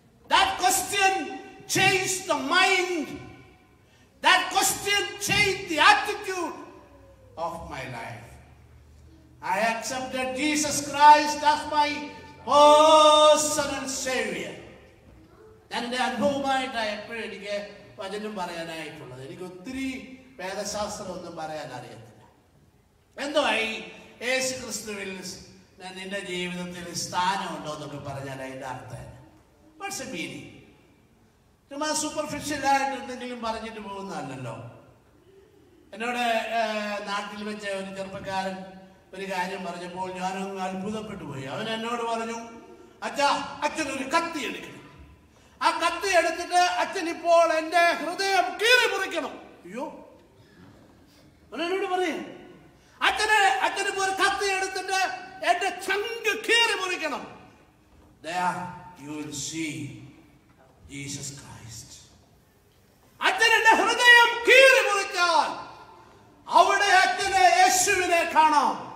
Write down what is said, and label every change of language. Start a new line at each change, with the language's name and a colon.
English: That question changed the mind. That question changed the attitude of my life. I accepted Jesus Christ as my personal Savior.
Malayalam: എൻ്റെ അനുഭവമായിട്ടാണ് എപ്പോഴും എനിക്ക് വചനം പറയാനായിട്ടുള്ളത്. എനിക്ക് ഒത്തിരി വേദശാസ്ത്രം ഒന്നും പറയാൻ അറിയത്തില്ല. എന്തോ ഈ യേശു ക്രിസ്തുവിൽ നിന്റെ ജീവിതത്തിൽ സ്ഥാനമുണ്ടോ എന്നൊക്കെ പറഞ്ഞാൽ അതിൻ്റെ അർത്ഥം
English: What's a meaning?
Malayalam: ചുമ്മാ സൂപ്പർഫിഷ്യലായിട്ട് എന്തെങ്കിലും പറഞ്ഞിട്ട് പോകുന്നതല്ലല്ലോ. എന്നോട് നാട്ടിൽ വെച്ച ഒരു ചെറുപ്പക്കാരൻ ഒരു കാര്യം പറഞ്ഞപ്പോൾ ഞാനൊന്ന് അത്ഭുതപ്പെട്ടു പോയി. അവൻ എന്നോട് പറഞ്ഞു, അച്ഛനൊരു കത്തി എടുക്കണം. ആ കത്തി എടുത്തിട്ട് അച്ഛൻ ഇപ്പോൾ എൻ്റെ ഹൃദയം കീറി മുറിക്കണം. അയ്യോ, എന്നോട് പറയും, അച്ഛനിപ്പോ ഒരു കത്തി എടുത്തിട്ട് എന്റെ ചങ്ക് കീറി മുറിക്കണം.
English: There you will see Jesus Christ.
Malayalam: അച്ഛൻ എന്റെ ഹൃദയം കീറി മുറിച്ചാൽ അവിടെ അച്ഛനെ യേശുവിനെ കാണാം.